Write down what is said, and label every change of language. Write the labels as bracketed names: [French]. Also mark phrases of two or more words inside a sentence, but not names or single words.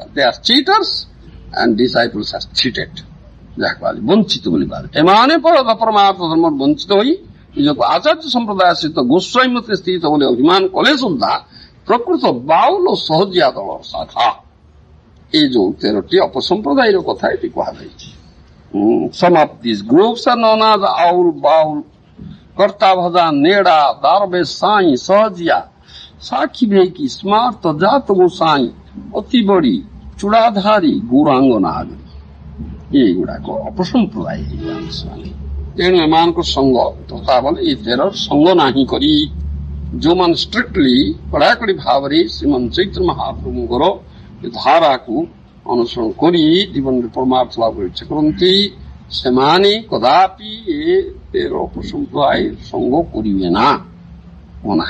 [English] They are cheaters and disciples are cheated, [Odia] ଯାହା କୁହାଯାଏ ବଞ୍ଚିତ ବୋଲି କୁହାଯାଏ। ଏମାନେ ପରମାର୍ଥ ଧର୍ମରୁ ବଞ୍ଚିତ ହୋଇ ନିଜକୁ ଆଚାର୍ଯ୍ୟ ସମ୍ପ୍ରଦାୟ ସହିତ ଗୋସ୍ୱାମୀ ମତରେ ସ୍ଥିତ ବୋଲି ଅଭିମାନ କଲେ ସୁଦ୍ଧା ପ୍ରକୃତ ବାଉଲ ସହଜିଆ ଦଳର ଶାଖା। ଏଇ ଯୋଉ 13ଟି ଅପସମ୍ପ୍ରଦାୟର କଥା ଏଠି କୁହାଯାଇଛି। [English] Some of these groups are known as Aul, Baul, Kartavada, Neda, Darbe, Sai, Sahajya, Sakhi Bheki, Smart, Jat Gosai, Otibori, Chudadhari, Gurang Nagari. [Odia] ଏଇଗୁଡାକ ଅପସମ୍ପ୍ରଦାୟ ହେଇଯାନ୍ତି ସେମାନେ। ତେଣୁ ଏମାନଙ୍କ ସଙ୍ଗ ତଥା ବଲେ ଏ 13 ସଙ୍ଗ ନାହିଁ କରି ଯୋଉମାନେ ଷ୍ଟ୍ରିକ୍ଟଲି କଡ଼ାକଡ଼ି ଭାବରେ ଶ୍ରୀମନ୍ତ ଚୈତନ୍ୟ ମହାପ୍ରଭୁଙ୍କର ଧାରାକୁ ଅନୁସରଣ କରି ଜୀବନରେ ପରମାର୍ଥ ଲାଭ କରି ଇଚ୍ଛା କରନ୍ତି, ସେମାନେ କଦାପି ଏ 13 ଅପସମ୍ପ୍ରଦାୟ ସଙ୍ଗ କରିବେ ନା, ନାହିଁ।